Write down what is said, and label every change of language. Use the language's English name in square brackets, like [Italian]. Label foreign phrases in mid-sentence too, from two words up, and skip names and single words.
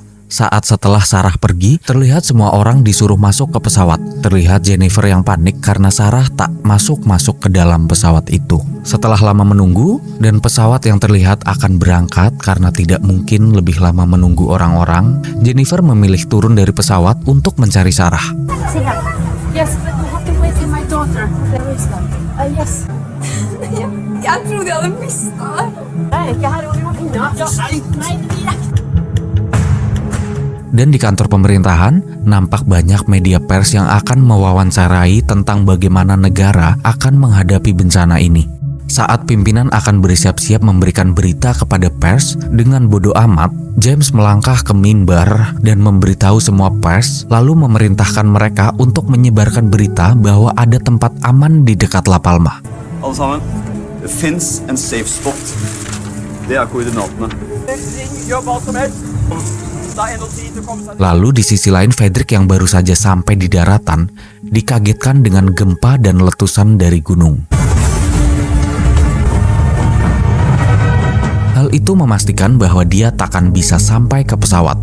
[Indonesian] Saat setelah Sarah pergi, terlihat semua orang disuruh masuk ke pesawat. Terlihat Jennifer yang panik karena Sarah tak masuk ke dalam pesawat itu. Setelah lama menunggu, dan pesawat yang terlihat akan berangkat karena tidak mungkin lebih lama menunggu orang-orang, Jennifer memilih turun dari pesawat untuk mencari Sarah. [English] Yes, but we have to wait for my daughter. There is one. Yes. [Norwegian] Jeg trodde jeg hadde mistet deg. Jeg er ikke her, Oliver. Nei. [Indonesian] Dan di kantor pemerintahan, nampak banyak media pers yang akan mewawancarai tentang bagaimana negara akan menghadapi bencana ini. Saat pimpinan akan bersiap-siap memberikan berita kepada pers, dengan bodoh amat, James melangkah ke mimbar dan memberitahu semua pers, lalu memerintahkan mereka untuk menyebarkan berita bahwa ada tempat aman di dekat La Palma. [Norwegian] Alle sammen, det finnes en [English] safe spot. [Norwegian] Det er koordinatene. Gjør hva som helst. [Indonesian] Lalu di sisi lain Frederick yang baru saja sampai di daratan dikagetkan dengan gempa dan letusan dari gunung. Hal itu memastikan bahwa dia takkan bisa sampai ke pesawat.